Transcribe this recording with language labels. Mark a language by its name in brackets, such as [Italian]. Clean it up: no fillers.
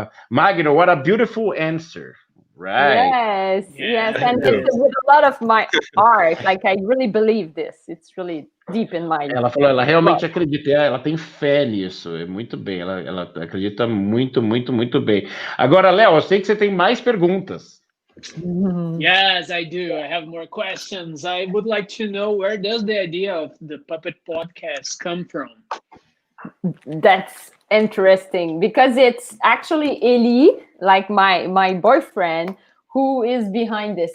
[English] Magno, what a beautiful answer. Right. Yes, and it's with a lot of my art. Like, I really believe this. It's really deep in my. [Portuguese] Ela falou, ela realmente acredita, ela tem fé nisso. É muito bem, ela acredita muito, muito, muito bem. Agora, Léo, eu sei que você tem mais perguntas. [English] Yes, I do. I have more questions. I would like to know, where does the idea of the Puppet Podcast come from? That's interesting, because it's actually Eli, like my boyfriend, who is behind this.